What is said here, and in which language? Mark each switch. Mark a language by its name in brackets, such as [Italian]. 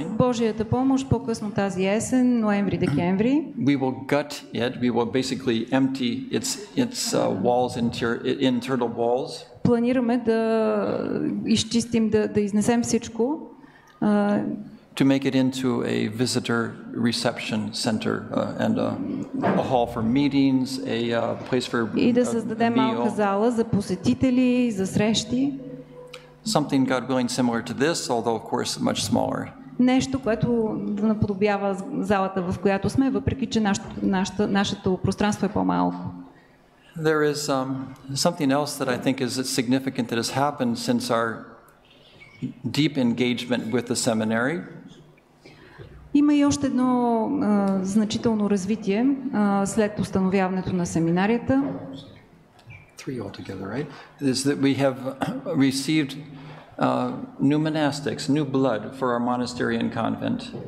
[Bulgarian] И с Божията помощ по-късно тази есен, ноември-декември, [English] we will gut it. We will basically empty its walls, internal walls. [Bulgarian] Планираме да изчистим, да изнесем всичко. [English] To make it into a visitor reception center and a hall for meetings, a place for [Bulgarian] и да създадем малка зала за посетители, за срещи. [English] Something, God willing, similar to this, although of course much smaller. [Bulgarian] Нещо, което да наподобява залата, в която сме, въпреки че нашето пространство е по-малко. [English] There is something else that I think is significant that has happened since our deep engagement with the seminary. [Bulgarian] Има и още едно значително развитие след установяването на семинарията. [English] Three altogether, right? Is that we have received new monastics, new blood for our monastery and convent.